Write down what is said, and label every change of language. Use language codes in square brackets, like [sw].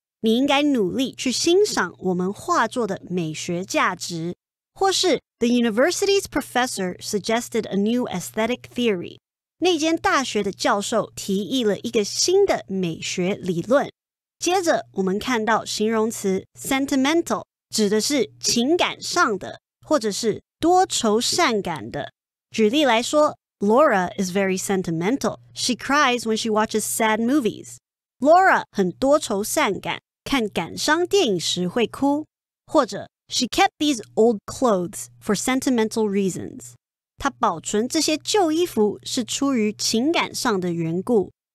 [zh] 你应该努力去欣赏我们画作的美学价值，或是 [en] The university's professor suggested a new aesthetic theory. [zh] 那间大学的教授提议了一个新的美学理论。接着我们看到形容词 sentimental 指的是情感上的，或者是多愁善感的。举例来说 [en] Laura is very sentimental. She cries when she watches sad movies. [zh] Laura 很多愁善感，看感伤电影时会哭。或者 [en] She kept these old clothes for sentimental reasons. [zh] 她保存这些旧衣服是出于情感上的缘故。